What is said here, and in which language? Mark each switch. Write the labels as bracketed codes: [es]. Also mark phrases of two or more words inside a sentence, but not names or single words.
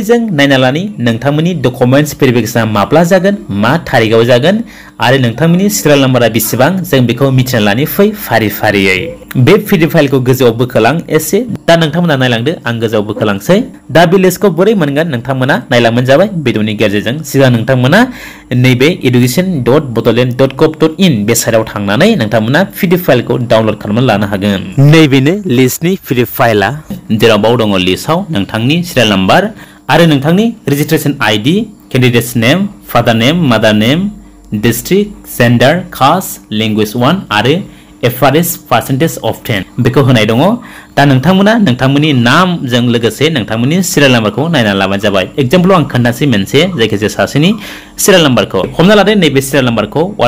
[brx] जों नायना लानि नोंथांमोननि [en] documents verification [brx] माब्ला जागोन मा तारिखआव जागोन आरो नोंथांमोननि [en] serial number [brx] बेसेबां जों बेखौ मिथिना लानि फै फारि फारियै बे [en] PDF file [brx] गोजौआव बोखोलां एसे दा नोंथांमोना नायलांदो आं गोजौआव बोखोलांसै दा बे लिस्टखौ बोरै मोनगोन नोंथांमोना नायलांबानो जाबाय भिडिअनि गेजेरजों सिगां नोंथांमोना नैबे education.bodoland.gov.in बे साइटआव थांनानै नोंथांमोना [en] PDF file [brx] डाउनलोड खालामनानै लानो हागोन नैबेनो लिस्टनि [en] PDF file [brx] जेराव बाव दङ लिस्टआव नोंथांनि [en] serial number [brx] आरो नोंथांनि [en] registration ID candidates name father name mother name district gender caste language 1 [brx] आरो [en] FRS percentage of 10 [brx] बेखौ होनाय दङ दा नोंथांमोना नोंथांमोननि नामजों लोगोसे नोंथांमोननि [en] serial number [brx] नायना लाबानो जाबाय एग्जांपल आं खोन्थासै मोनसे जायखिजाया सासेनि [en] serial number [brx] हमना लादो नैबे [en] serial number